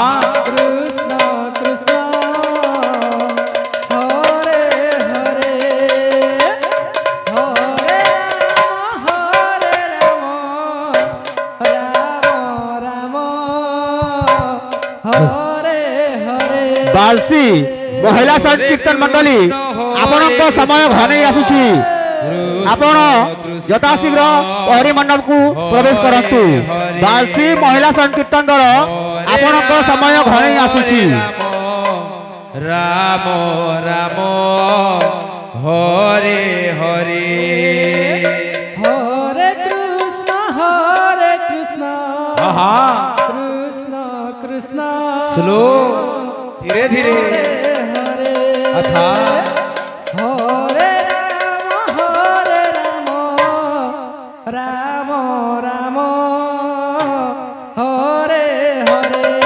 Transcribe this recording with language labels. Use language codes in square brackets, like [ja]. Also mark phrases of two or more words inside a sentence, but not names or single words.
[sa] কৃষ্ণ কৃষ্ণ হরে হরে হরে রাম রাম রাম হরে হরে [or] বালসি মহিলা সংকীর্তন মণ্ডলী ଆପଣଙ୍କ ସମୟ ଘନେଇ ଆସୁଛି ଆପଣ ଯଥାଶୀଘ୍ର ପହରି ମଣ୍ଡପକୁ ପ୍ରବେଶ କରନ୍ତୁ ବାଲସି ମହିଳା ସଂକୀର୍ତ୍ତନ ଦଳ ଆପଣଙ୍କ ସମୟ ଘନେଇ ଆସୁଛି [sa] ରାମ ରାମ ହରେ ହରେ হরে কৃষ্ণ আহা কৃষ্ণ কৃষ্ণ [or] ସ୍ଲୋ ଧୀରେ ଧୀରେ [sa] হরে আচ্ছা হরে রাম রাম রাম হরে হরে